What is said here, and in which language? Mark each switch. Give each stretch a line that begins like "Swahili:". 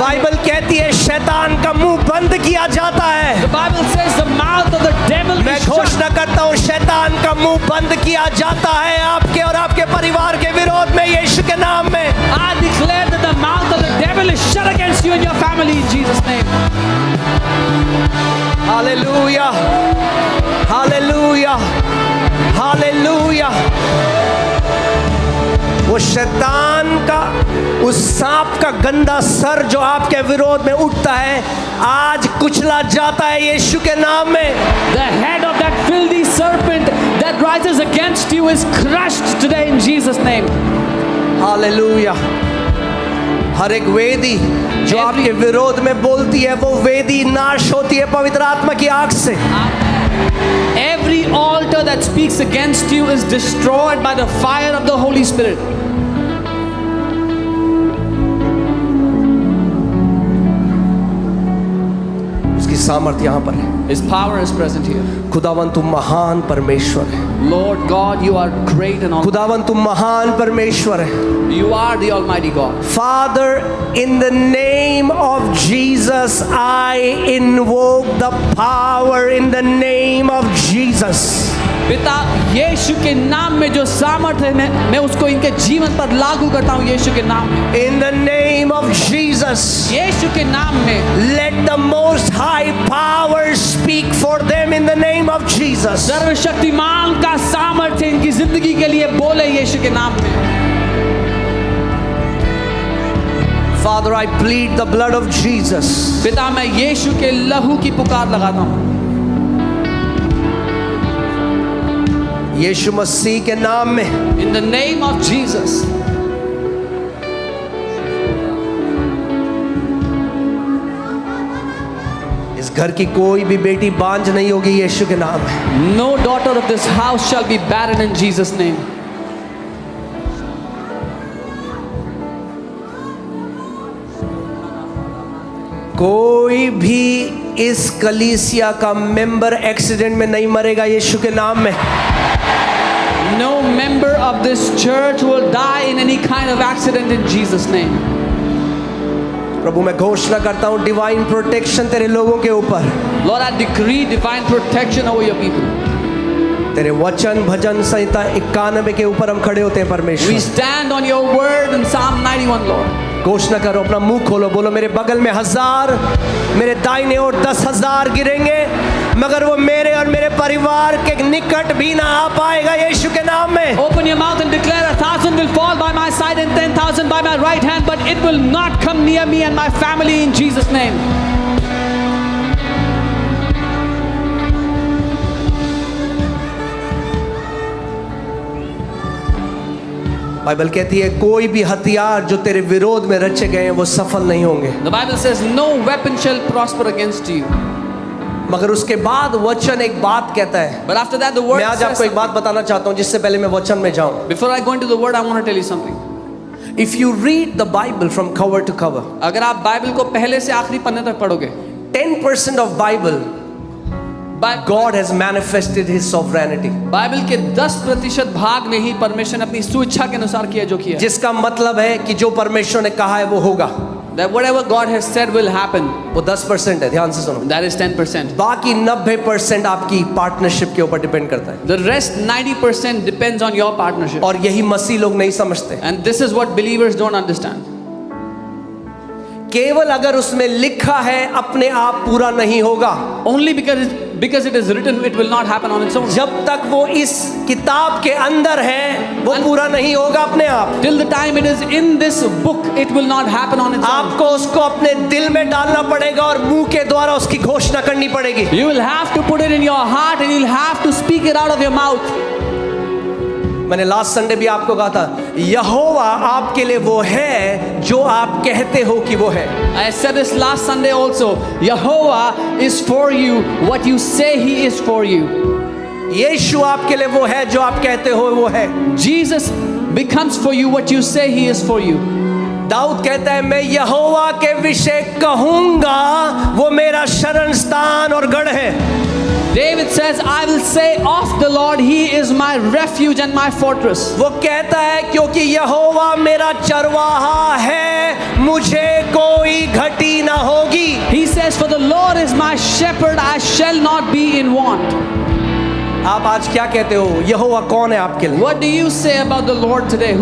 Hindi: Bible कहती है शैतान का मुंह बंद किया जाता है।
English: the Bible says the mouth of the devil
Hindi: मैं
English: is shut.
Hindi: घोषणा करता हूँ शैतान का मुंह बंद किया जाता है आपके और आपके परिवार के विरोध में यीशु के नाम में।
English: I declare that the mouth of the devil is shut against you and your family in Jesus' name.
Hindi: Hallelujah, hallelujah, hallelujah. वो शैतान का, उस सांप का गंदा सर जो आपके विरोध में उठता है आज कुचला जाता है यीशु के नाम में।
English: The head of that filthy serpent that rises against you is crushed today in Jesus' name.
Hindi: Hallelujah. हर एक वेदी जो आपके विरोध में बोलती है वो वेदी नाश होती है पवित्र आत्मा की आग से।
English: Every altar that speaks against you is destroyed by the fire of the Holy Spirit.
Hindi: उसकी सामर्थ यहाँ पर है।
English: His power is present here.
Hindi: खुदावन तुम महान परमेश्वर है।
English: Lord God, you are great and all.
Hindi: खुदावन तुम महान परमेश्वर है।
English: You are the Almighty God. Father, in the name of Jesus, I invoke the power in the name of Jesus.
Hindi: पिता यीशु के नाम में जो सामर्थ है मैं उसको इनके जीवन पर लागू करता हूँ यीशु के नाम में।
English: In the name of Jesus,
Hindi: यीशु के नाम में
English: let the Most High power speak for them in the name of Jesus.
Hindi: सर्वशक्तिमान का सामर्थ्य इनकी जिंदगी के लिए बोले यीशु के नाम में।
English: Father, I plead the blood of Jesus.
Hindi: पिता मैं यीशु के लहू की पुकार लगाता हूँ यीशु मसीह के नाम में।
English: in the name of Jesus.
Hindi: इस घर की कोई भी बेटी बांझ नहीं होगी यीशु के नाम में।
English: No daughter of this house shall be barren in Jesus' name.
Hindi: कोई भी इस कलीसिया का मेंबर एक्सीडेंट में नहीं मरेगा यीशु के नाम में।
English: No member of this church will die in any kind of accident in Jesus' name.
Hindi: प्रभु मैं घोषणा करता हूँ
English: divine protection
Hindi: तेरे लोगों के ऊपर।
English: Lord, I decree divine protection over your people.
Hindi: तेरे वचन भजन संहिता 91 के ऊपर हम खड़े होते हैं
English: We
Hindi: परमेश्वर।
English: stand on your word in Psalm 91, Lord.
Hindi: घोषणा करो, अपना मुंह खोलो, बोलो मेरे बगल में 1000, मेरे दाहिने ओर 10,000 गिरेंगे मगर वो मेरे और मेरे परिवार के निकट भी ना आ पाएगा यीशु के नाम में।
English: Open your mouth and declare 1,000 will fall by my side and 10,000 by my right hand, but it will not come near me and my family in Jesus' name.
Hindi: Bible कहती है कोई भी हथियार जो तेरे विरोध में रचे गए हैं वो सफल नहीं होंगे।
English: The Bible says no weapon shall prosper against you.
Hindi: मगर उसके बाद वचन एक बात कहता है।
English: But after that the word
Hindi: मैं आज
English: says
Hindi: आपको एक बात बताना चाहता हूँ जिससे पहले मैं वचन में जाऊं।
English: Before I go into the word, I want to tell you something. If you read the Bible from cover to cover,
Hindi: अगर आप बाइबल को पहले से आखिरी पन्ने तक पढ़ोगे,
English: 10% of Bible, God has manifested His sovereignty.
Hindi: Bible के 10% भाग में ही परमेश्वर ने अपनी स्वेच्छा के अनुसार किया जो किया। जिसका मतलब है कि जो परमेश्वर ने कहा है वो होगा।
English: That whatever God has said will happen.
Hindi: वो 10% है, ध्यान से सुनो।
English: That is 10%.
Hindi: बाकी 90% आपकी पार्टनरशिप के ऊपर डिपेंड करता है।
English: The rest 90% depends on your partnership.
Hindi: और यही मसीह लोग नहीं समझते।
English: And this is what believers don't understand.
Hindi: केवल अगर उसमें लिखा है अपने आप पूरा नहीं होगा।
English: Only because it is written, it will not happen on its own.
Hindi: जब तक वो इस किताब के अंदर है वो पूरा नहीं होगा अपने आप।
English: Till the time it is in this book, it will not happen on its own.
Hindi: आपको उसको अपने दिल में डालना पड़ेगा और मुंह के द्वारा उसकी घोषणा करनी पड़ेगी।
English: You will have to put it in your heart and you'll have to speak it out of your mouth.
Hindi: मैंने
English: last Sunday
Hindi: भी आपको कहा था, यहोवा आपके लिए वो है जो आप कहते हो कि वो है।
English: I said this last Sunday also. Jehovah is for you what you say He is for you.
Hindi: यीशु आपके लिए वो है जो आप कहते हो वो है।
English: Jesus becomes for you what you say He is for you.
Hindi: Dawood कहता है, मैं यहोवा के विषय कहूंगा वो मेरा शरण स्थान और गढ़ है।
English: David says, I will say of the Lord, He is my refuge and my fortress.
Hindi: वो कहता है क्योंकि यहोवा मेरा चरवाहा है, मुझे कोई घटी ना होगी।
English: He says, for the Lord is my shepherd, I shall not be in want.
Hindi: आप आज क्या कहते हो? यहोवा कौन है आपके लिए?
English: What do you say about the Lord today?